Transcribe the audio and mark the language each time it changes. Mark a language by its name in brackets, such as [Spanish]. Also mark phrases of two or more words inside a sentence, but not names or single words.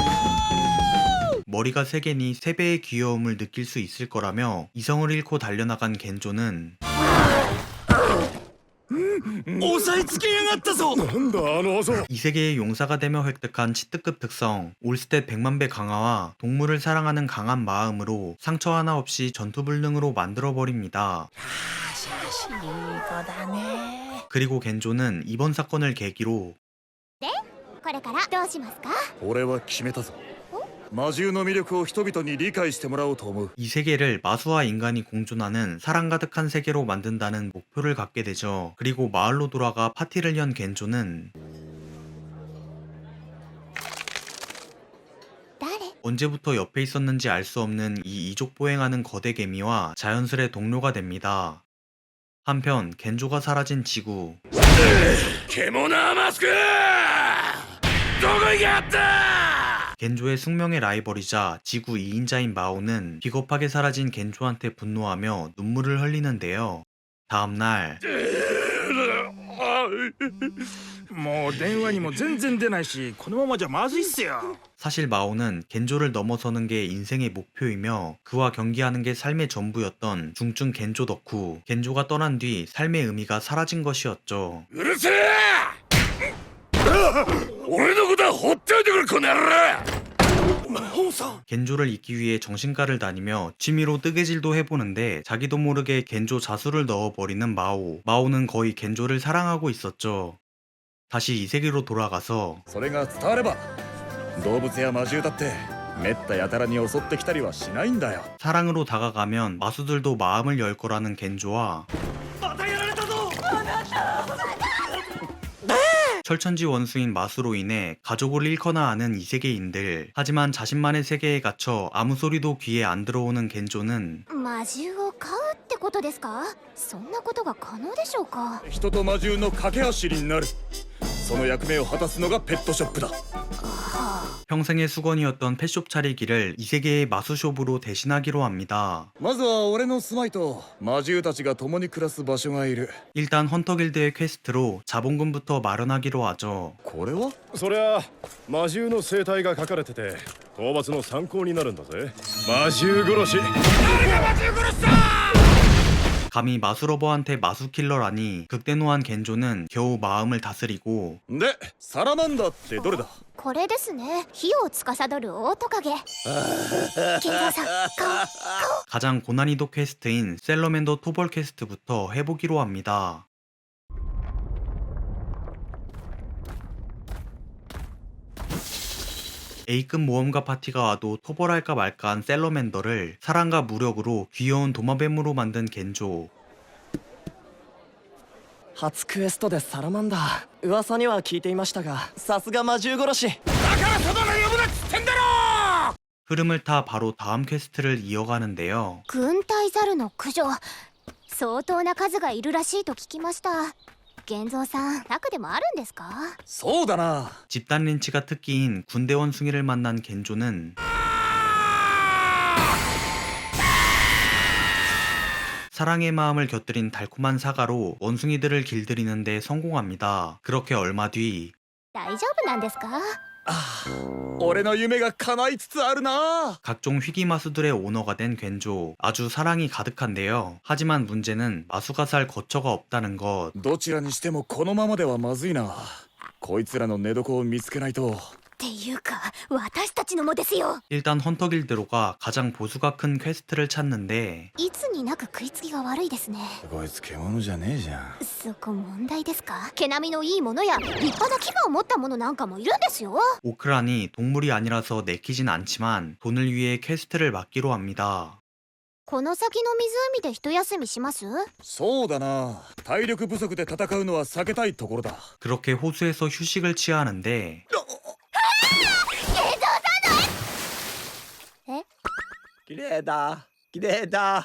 [Korean] 머리가 3개니 3배의 귀여움을 느낄 수 있을 거라며 이성을 잃고 달려나간 겐조는 [Japanese] 押さえつけやがったぞ。なんだあの技。 [Korean] 이 세계의 용사가 되며 획득한 치트급 특성, 올스탯 100만배 강화와 동물을 사랑하는 강한 마음으로 상처 하나 없이 전투불능으로 만들어버립니다. 그리고 겐조는 이번 사건을 계기로 [Japanese] これからどうしますか。俺は決めたぞ。魔獣の魅力を人々に理解してもらおうと思う。 [Korean] 이 세계를 마수와 인간이 공존하는 사랑 가득한 세계로 만든다는 목표를 갖게 되죠. 그리고 마을로 돌아가 파티를 연 겐조는 [Japanese] 誰？ [Korean] 언제부터 옆에 있었는지 알 수 없는 이 이족 보행하는 거대 개미와 자연스레 동료가 됩니다. 한편 겐조가 사라진 지구. [Japanese] 獣マスクどこ行きやった [Korean] 겐조의 숙명의 라이벌이자 지구 2인자인 마오는 비겁하게 사라진 겐조한테 분노하며 눈물을 흘리는데요. 다음날 [Japanese] もう電話にも全然出ないし、このままじゃまずいっすよ。 [Korean] 사실 마오는 겐조를 넘어서는 게 인생의 목표이며 그와 경기하는 게 삶의 전부였던 중증 겐조 덕후. 겐조가 떠난 뒤 삶의 의미가 사라진 것이었죠. [Japanese] うるせえ俺のことはほっといてくれこの野郎 [Korean] 겐조를 잊기 위해 정신과를 다니며 취미로 뜨개질도 해보는데 자기도 모르게 겐조 자수를 넣어버리는 마오. 마오는 거의 겐조를 사랑하고 있었죠. 다시 이 세계로 돌아가서 [Japanese] それが伝われば動物や魔獣だってめったやたらに襲ってきたりはしないんだよ [Korean] 사랑으로 다가가면 마수들도 마음을 열 거라는 겐조와 철천지 원수인 마수로 인해 가족을 잃거나 하는 이 세계인들. 하지만 자신만의 세계에 갇혀 아무 소리도 귀에 안 들어오는 겐조는 [Japanese] 魔獣を飼うってことですか？そんなことが可能でしょうか？人と魔獣の架け橋になるその役目を果たすのがペットショップだ [Korean] 평생의 수건이었던 펫숍 차리기를 이 세계의 마수숍으로 대신하기로 합니다. [Japanese] まずは俺の住まいと魔獣たちが共に暮らす場所がいる [Korean] 일단 헌터길드의 퀘스트로 자본금부터 마련하기로 하죠. [Japanese] これはそりゃ魔獣の生態が書かれてて討伐の参考になるんだぜ。魔獣殺し。 [Korean] 감히 마수러버한테 마수킬러라니. 극대노한 겐조는 겨우 마음을 다스리고 [Japanese] でサラマンダーってどれだこれですね。火を司るオオトカゲ。健三さん、顔。 [Korean] 가장 고난이도 퀘스트인 셀러맨더 토벌 퀘스트부터 해보기로 합니다. A급 모험가 파티가 와도 토벌할까 말까한 셀러맨더를 사랑과 무력으로 귀여운 도마뱀으로 만든 겐조. [Japanese] 初クエストでサラマンダー噂には聞いていましたがさすが魔獣殺し [Korean] 흐름을 타 바로 다음 퀘스트를 이어가는데요. [Japanese] 軍隊ザルの駆除。相当な数がいるらしいと聞きました。健三さん、楽でもあるんですか？そうだな [Korean] 집단 린치가 특기인 군대 원숭이를 만난 겐조는 사랑의 마음을 곁들인 달콤한 사과로 원숭이들을 길들이는 데 성공합니다. 그렇게 얼마 뒤 [Japanese] 大丈夫なんですか？俺の夢が叶いつつあるな [Korean] 각종 희귀 마수들의 오너가 된 겐조. 아주 사랑이 가득한데요. 하지만 문제는 마수가 살 거처가 없다는 것. [Japanese] どちらにしてもこのままではまずいなこいつらの寝床を見つけないとっていうか、私たちのもですよ。 [Korean] 일단 헌터길드로가 가장 보수가 큰 퀘스트를 찾는데 [Japanese] いつになく食いつきが悪いですね。こいつ獣じゃねえじゃんそこ問題ですか？毛並みのいいものや立派な牙を持ったものなんかもいるんですよ。 [Korean] 오크란이 동물이 아니라서 내키진 않지만 돈을 위해 퀘스트를 맡기로 합니다. [Japanese] この先の湖で一休みします？そうだな体力不足で戦うのは避けたいところだ [Korean] 그렇게 호수에서 휴식을 취하는데 [Japanese] 綺麗だ綺麗だ